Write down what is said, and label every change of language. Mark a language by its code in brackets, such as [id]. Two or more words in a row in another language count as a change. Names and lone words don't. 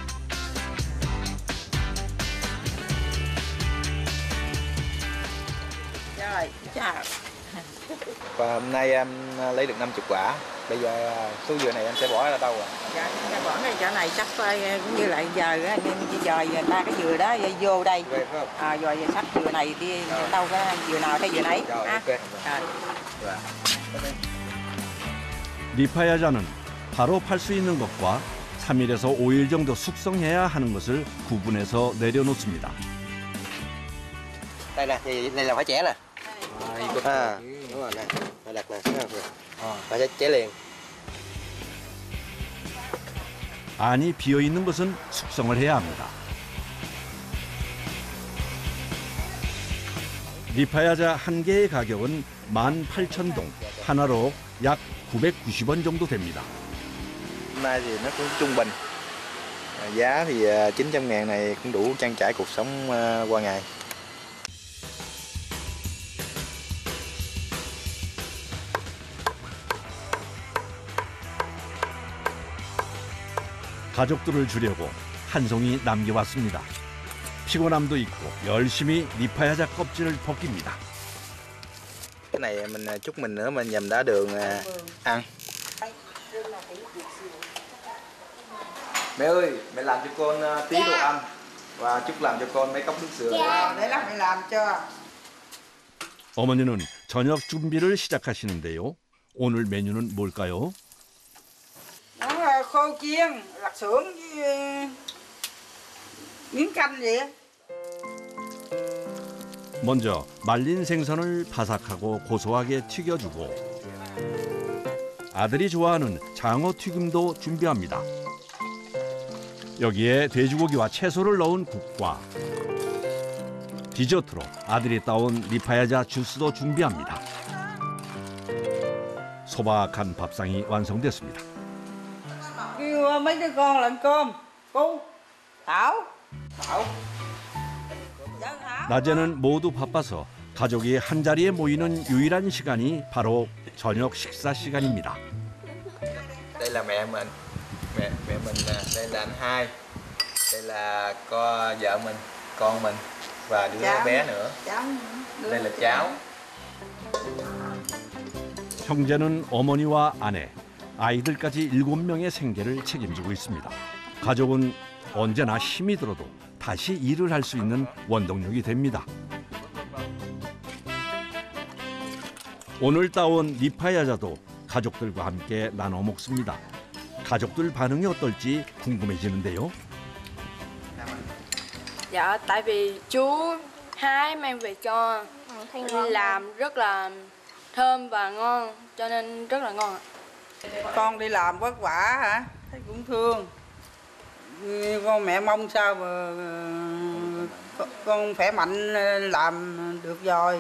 [vi] Rồi, chào. Và hôm nay em lấy được 50 quả. Bây giờ số dừa này em sẽ bỏ ra đâu ạ? Dạ, cái bỏ cái chỗ này chắc phải cũng như lại giờ á, giờ người ta cái dừa đó vô đây. Về phải không? Rồi giờ sắp dừa này đi đâu có dừa nào thay dừa nấy. Rồi, ha. ok. Rồi. [ko] 리파야자는 바로 팔 수 있는 것과 3일에서 5일 정도 숙성해야 하는 것을 구분해서 내려놓습니다. [vi] Đây nè, đây là phải chẻ nè. [ko] 이거 [vi] Đúng rồi nè, phải đặt nè, phải chẻ liền. [ko] 안이 비어있는 것은 숙성을 해야 합니다. 리파야자 한 개의 가격은 18,000동, 하나로 약 990원 정도 됩니다. [vi] Hôm nay thì nó cũng trung bình. Giá thì 900.000 này cũng đủ trang trải cuộc sống qua ngày. [ko] 가족들을 주려고 한 송이 남겨왔습니다. 피곤함도 있고 열심히 리파야자 껍질을 벗깁니다. [vi] Cái này mình chút mình nữa mình nhầm đá đường ăn. Mẹ ơi, mẹ làm cho con tí đồ ăn và chút làm cho con mấy cốc nước sữa. Để lát mẹ làm cho. [ko] 어머니는 저녁 준비를 시작하시는데요. 오늘 메뉴는 뭘까요? [vi] Món khô chiên, lạc xưởng với miếng canh vậy. [ko] 먼저 말린 생선을 바삭하고 고소하게 튀겨주고 아들이 좋아하는 장어 튀김도 준비합니다. 여기에 돼지고기와 채소를 넣은 국과 디저트로 아들이 따온 리파야자 주스도 준비합니다. 소박한 밥상이 완성됐습니다. [vi] Kêu mấy đứa con là ăn cơm. Cô, Thảo. Thảo. [ko] 낮에는 모두 바빠서 가족이 한자리에 모이는 유일한 시간이 바로 저녁 식사 시간입니다. [vi] Đây là mẹ mình, mẹ mình nè, đây là anh hai, đây là vợ mình, con mình và đứa bé nữa. Đây là cháu. [ko] 형제는 어머니와 아내, 아이들까지 7명의 생계를 책임지고 있습니다. 가족은 언제나 힘이 들어도 다시 일을 할 수 있는 원동력이 됩니다. 오늘 따온 리파야자도 가족들과 함께 나눠 먹습니다. 가족들 반응이 어떨지 궁금해지는데요. [vi] Dạ, tại vì chú hái mang về cho làm rất là thơm và ngon, cho nên rất là ngon ạ. Con đi làm vất vả hả? Thấy cũng thương. Con mẹ mong sao mà con khỏe mạnh làm được rồi.